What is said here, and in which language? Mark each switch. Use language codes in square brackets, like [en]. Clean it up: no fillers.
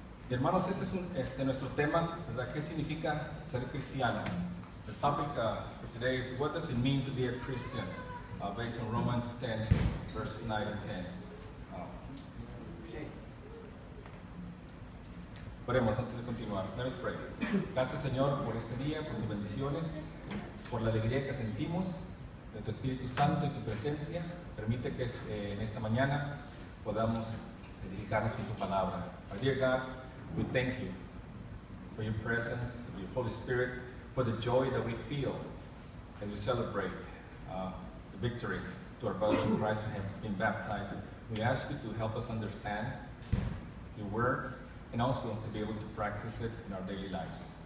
[es] Y hermanos, este es nuestro tema, ¿verdad? ¿Qué significa ser cristiano? [en] The topic for today is, what does it mean to be a Christian? Based on Romans 10, verses 9 and 10. [es] Oremos antes de continuar. [en] Let us pray. [es] Gracias, Señor, por este día, por tus bendiciones, por la alegría que sentimos de tu Espíritu Santo y tu presencia. Permite que en esta mañana podamos edificarnos con tu palabra. [en] Our dear God, we thank you for your presence, your Holy Spirit, for the joy that we feel as we celebrate the victory to our brothers in Christ who have been baptized. We ask you to help us understand your word and also to be able to practice it in our daily lives.